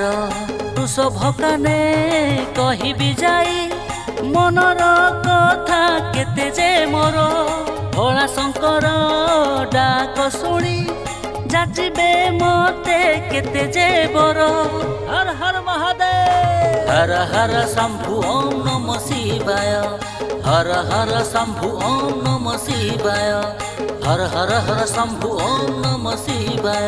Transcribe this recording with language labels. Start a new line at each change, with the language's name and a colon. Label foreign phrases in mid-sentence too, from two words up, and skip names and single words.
Odia: ବୃଷଭକାନେ କହିବି ଯାଇ ମନର କଥା କେତେ ଯେ ମୋର। ଭୋଳା ଶଙ୍କର ଡାକ ଶୁଣି ଯାଚିବେ ମତେ କେତେ ଯେ ବର।
Sanskrit: हर हर महादेव हर हर शंभु ओम नमः शिवाय। हर हर शंभु ओम नमः शिवाय। हर हर हर शंभु ओम नमः शिवाय।